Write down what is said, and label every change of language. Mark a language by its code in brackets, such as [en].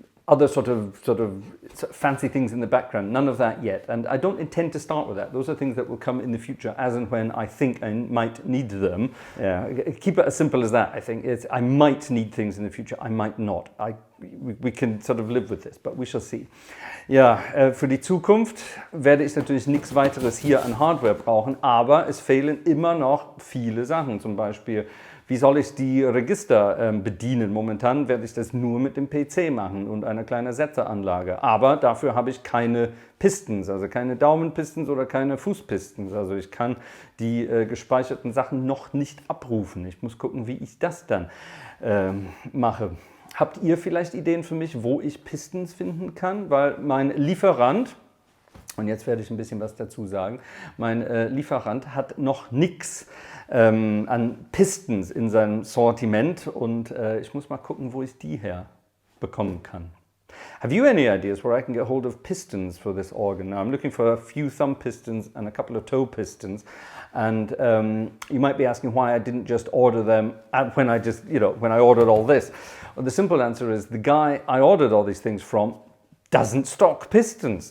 [en] Other sort of fancy things in the background, none of that yet. And I don't intend to start with that. Those are things that will come in the future as and when I think I might need them. Yeah, keep it as simple as that, I think. I might need things in the future, I might not. We can sort of live with this, but we shall see. [de] Ja, für die Zukunft werde ich natürlich nichts weiteres hier an Hardware brauchen, aber es fehlen immer noch viele Sachen. Zum Beispiel, wie soll ich die Register bedienen? Momentan werde ich das nur mit dem PC machen und einer kleinen Setzeranlage. Aber dafür habe ich keine Pistons, also keine Daumenpistons oder keine Fußpistons. Also ich kann die gespeicherten Sachen noch nicht abrufen. Ich muss gucken, wie ich das dann mache. Habt ihr vielleicht Ideen für mich, wo ich Pistons finden kann? Weil mein Lieferant, und jetzt werde ich ein bisschen was dazu sagen, mein Lieferant hat noch nichts an Pistons in seinem Sortiment und ich muss mal gucken, wo ich die her bekommen kann. [en] Have you any ideas where I can get hold of pistons for this organ? Now I'm looking for a few thumb pistons and a couple of toe pistons, and you might be asking why I didn't just order them when I ordered all this. Well, the simple answer is the guy I ordered all these things from doesn't stock pistons.